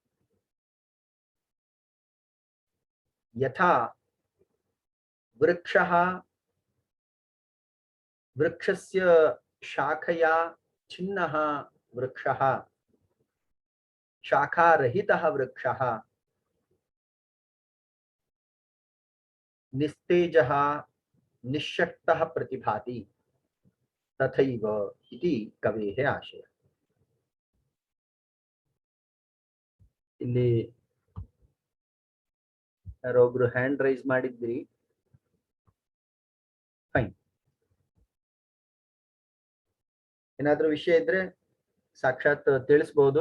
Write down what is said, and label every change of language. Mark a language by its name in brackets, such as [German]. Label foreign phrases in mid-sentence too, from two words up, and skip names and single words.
[Sanskrit] यथा वृक्षः वृक्षस्य शाखया छिन्नः वृक्षः शाखारहितः वृक्षः निस्तेजः निश्शक्तः प्रतिभाति तथैव इति कवेः आशय। [Kannada] ಇಲ್ಲಿ ಯಾರೊಬ್ರು [English] hand raise [Kannada] ಮಾಡಿದ್ರಿ, ಫೈನ್. ಏನಾದ್ರೂ ವಿಷಯ ಇದ್ರೆ ಸಾಕ್ಷಾತ್ ತಿಳಿಸಬಹುದು.